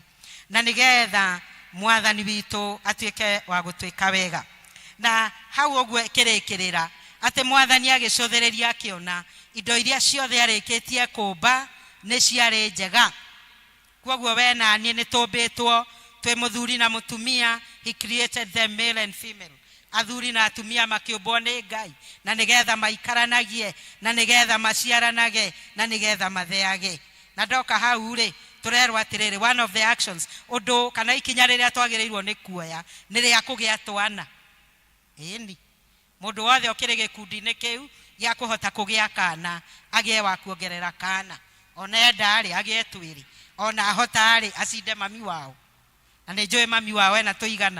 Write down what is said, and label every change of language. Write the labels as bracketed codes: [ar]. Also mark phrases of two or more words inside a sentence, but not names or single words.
[ki] Na nĩgetha Mwathani witũ atuĩke wa gũtuĩka wega. Na hau ũguo kĩrĩkĩrĩra atĩ Mwathani agĩcũthĩrĩria akĩona indo iria ciothe arĩkĩtie kũmba nĩ ciarĩ njega. Koguo we na niĩ nĩ tũmbĩtwo twĩ mũthuri na mũtumia. [en] He created them male and female. [ki] Athuri na atumia makĩũmbwo nĩ Ngai na nĩgetha maikaranagie, na nĩgetha maciaranage, na nĩgetha matheage. Na ndoka hau rĩ tũrerwo atĩrĩrĩ, [en] one of the actions, [ki] ũndũ kana ikinya rĩrĩa twagĩrĩirwo nĩ kuoya nĩ rĩa kũgĩa twana. Ĩni mũndũ wothe ũkĩrĩ gĩkundi-inĩ kĩu gĩa kũhota kũgĩa kana agĩe wa kuongerera kana. Ona enda rĩ agĩe twĩrĩ, ona ahota rĩ acinde mami wao, na nĩ njũĩ mami wao ena tũigana.